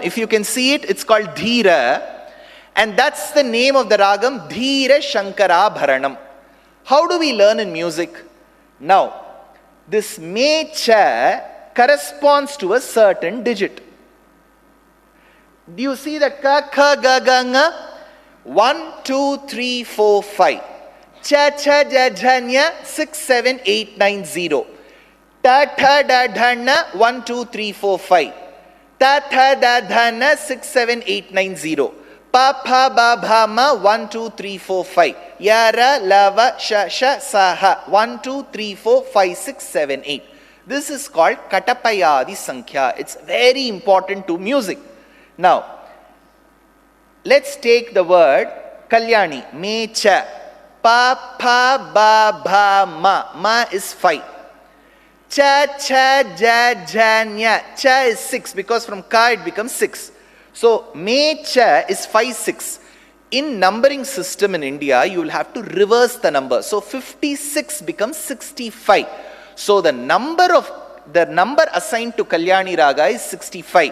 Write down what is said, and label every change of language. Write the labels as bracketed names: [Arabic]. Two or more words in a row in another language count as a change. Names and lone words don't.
[English] If you can see it, it's called Dhira. And that's the name of the ragam, Dhira Shankara Bharanam. How do we learn in music? Now, this Mecha corresponds to a certain digit. Do you see the ka, kha, ga, ga, nga? [Sanskrit] 1, 2, 3, 4, 5. Cha, cha, ja, ja, nya, 6, 7, 8, 9, 0. Ta, tha, da, dha, na, 1, 2, 3, 4, 5. Ta, tha, da, dha, na, 6, 7, 8, 9, 0. Pa, pa, ba, bha, ma, 1, 2, 3, 4, 5. Yara, lava, sha, sha, saha. 1, 2, 3, 4, 5, 6, 7, 8. [English] This is called Katapayadi Sankhya. It's very important to music. Now, let's take the word Kalyani. Mecha. [Sanskrit] Pa, pa, ba, bha, ma. Ma is 5. Cha, cha, ja, ja, nya. [English] Cha is 6 because from ka it becomes 6. So, Mecha is 5, 6. In numbering system in India, you will have to reverse the number. So, 56 becomes 65. So, the number assigned to Kalyani Raga is 65.